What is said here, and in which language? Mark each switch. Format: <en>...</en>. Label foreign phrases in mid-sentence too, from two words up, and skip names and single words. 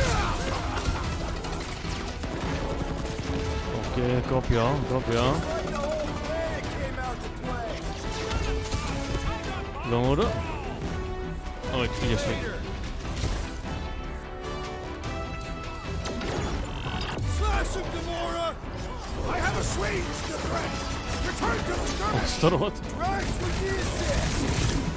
<hu>Oké, kapja, kapja. Gomorra. Ahogy figyelj meg.</hu> <en>Slash him, Gamora! I have assuaged the threat. Return to the start.</en> <hu>Azt a rohadt.</hu> <en>Rise with the assist.</en>